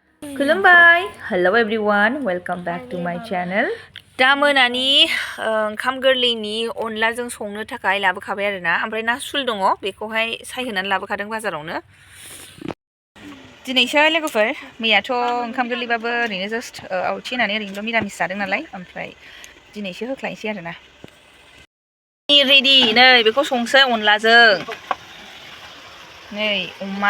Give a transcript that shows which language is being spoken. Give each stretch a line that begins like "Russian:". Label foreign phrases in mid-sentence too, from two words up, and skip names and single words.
Bodo: खुलुमबाय
English: hello everyone welcome back to my channel
Bodo: दा मोनानि ओंखाम गोरलैनि अनलाजों संनो थाखाय लाबोखाबाय आरोना ओमफ्राय ना सुल दङ बेखौहाय सायहोनानै लाबोखादों बाजारावनो दिनैसो लोगोफोर मैयाथ' ओंखाम गोरलैबाबो ओरैनो जास्ट आवथि होनानै ओरैनोल' मिरामिस जादों नालाय ओमफ्राय दिनैसो होख्लायनोसै आरोना रेडि नै बेखौ संसै अनलाजों नै अमा